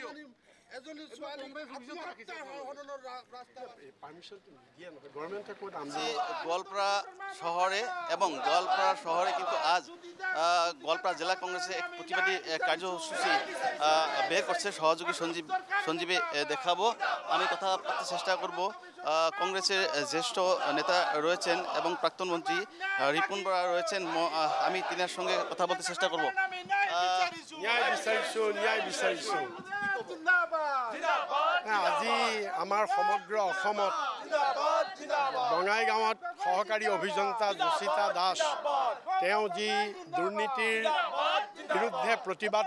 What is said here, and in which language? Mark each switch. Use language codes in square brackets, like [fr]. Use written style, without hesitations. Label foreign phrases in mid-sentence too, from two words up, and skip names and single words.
[bn] গোয়ালপাড়া শহরে এবং গোয়ালপাড়া শহরে কিন্তু আজ গোয়ালপাড়া জেলা কংগ্রেসের এক প্রতিবাদী কার্যসূচি বের করছে। সহযোগী সঞ্জীবে দেখাবো। আমি কথা বলতে চেষ্টা করব কংগ্রেসের জ্যেষ্ঠ নেতা রয়েছেন এবং প্রাক্তন মন্ত্রী রিপুন বরা রয়েছেন। আমি তিনার সঙ্গে কথা বলতে চেষ্টা করব। [as] আজি আমাৰ সমগ্ৰ অসমত বঙাইগাঁৱত সহকাৰী অভিযন্তা ঘোষিতা দাস তেওঁ যি দুৰ্নীতিৰ বিৰুদ্ধে প্ৰতিবাদ